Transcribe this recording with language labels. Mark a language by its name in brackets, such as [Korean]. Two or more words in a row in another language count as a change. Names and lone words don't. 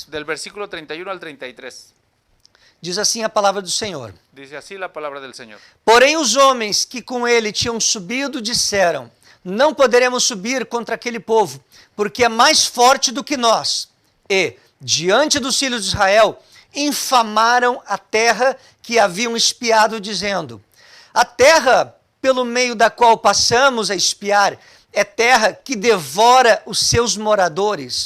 [Spanish] del versículo 31 al 33. [Portuguese] Diz assim a palavra do Senhor. [Spanish] Dice así la palabra del Señor. [Portuguese] Porém os homens que com ele tinham subido disseram, não poderemos subir contra aquele povo, porque é mais forte do que nós. E, diante dos filhos de Israel, infamaram a terra que haviam espiado, dizendo, a terra pelo meio da qual passamos a espiar é terra que devora os seus moradores.